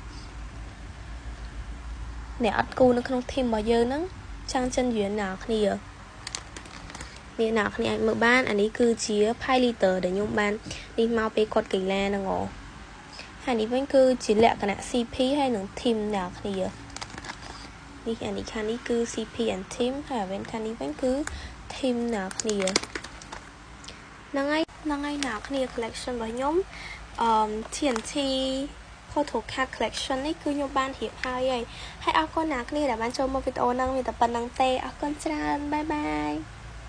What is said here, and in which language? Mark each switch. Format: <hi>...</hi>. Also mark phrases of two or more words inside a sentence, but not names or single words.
<km>អ្នកអត់គូនៅក្នុងធីមរបស់យើងហ្នឹងចង់ចិនយួនអ្នកគ្នានេះអ្នកគ្នាអាចមើលបាន អានេះគឺជា Piliter ដែលខ្ញុំបាននេះមកពេលគាត់កីឡាហ្នឹងហ៎ហើយនេះវិញគឺជាលក្ខណៈ CP ហើយនឹង team អ្នកគ្នានេះអានេះខាងនេះគឺ</km> <en>CP and team</en> <km>ហើយអាវិញខាងនេះវិញគឺ team អ្នកគ្នាហ្នឹងហើយអ្នកគ្នា collection របស់ខ្ញុំ TNT</km> <en>photo card collection</en> <km>នេះគឺខ្ញុំបានរៀបហើយអរគុណអ្នកគ្នាដែលបានចូលមើលវីដេអូហ្នឹងមានតែប៉ុណ្្នឹងទេអរគុណច្រើនបាយបាយ</km>